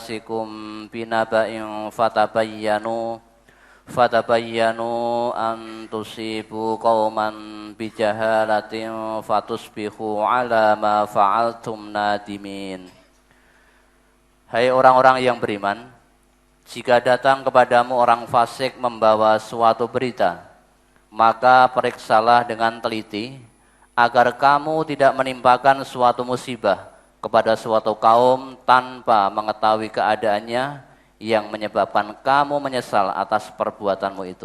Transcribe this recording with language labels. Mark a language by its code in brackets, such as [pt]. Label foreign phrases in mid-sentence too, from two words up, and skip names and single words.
[ar] فاسق بنبإ فتبينوا أن تصيبوا قوما بجهالة فتصبحوا على ما فعلتم نادمين. [id] Hai orang-orang yang beriman, jika datang kepadamu orang fasik membawa suatu berita, maka periksalah dengan teliti agar kamu tidak menimpakan suatu musibah kepada suatu kaum tanpa mengetahui keadaannya yang menyebabkan kamu menyesal atas perbuatanmu itu.